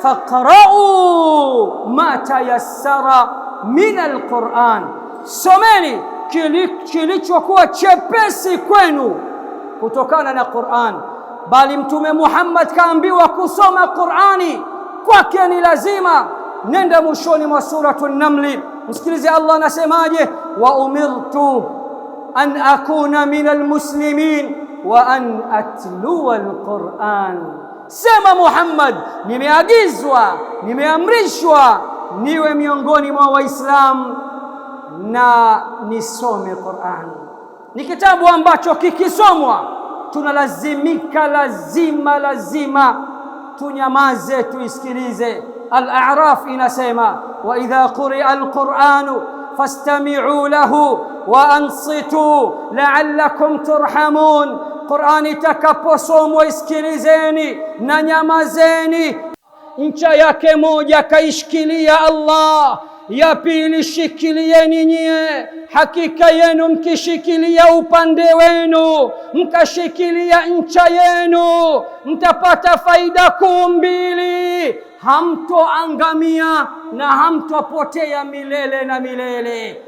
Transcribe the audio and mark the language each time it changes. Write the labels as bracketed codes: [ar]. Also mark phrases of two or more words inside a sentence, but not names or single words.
[ar] فاقرءوا ما تيسر من القرآن, [sw] someni kilichokuwa chepesi kwenu kutokana na Qur'an. Bali Mtume Muhammad kaambiwa kusoma Qur'ani kwake ni lazima. Nenda mwishoni mwa suratu An-Naml, msikilize Allah anasemaje? [ar] وأمرت أن أكون من المسلمين وأن أتلو القرآن. [sw] Sema Muhammad, nimeagizwa, nimeamrishwa niwe miongoni mwa Waislamu na nisome Qur'an. Ni kitabu ambacho kikisomwa tunalazimika, lazima tunyamaze, tuisikilize. Al-A'raf inasema [ar] وإذا قرئ القرآن فاستمعوا له وأنصتوا لعلكم ترحمون. [sw] Qur'ani itakaposomwa isikilizeni na nyamazeni. Ncha yake moja kaishikilia Allah, ya pili shikilieni nyie. Hakika yenu mkishikilia upande wenu, mkashikilia ncha yenu, mtapata faida kuu mbili: hamtoangamia na hamtopotea milele na milele.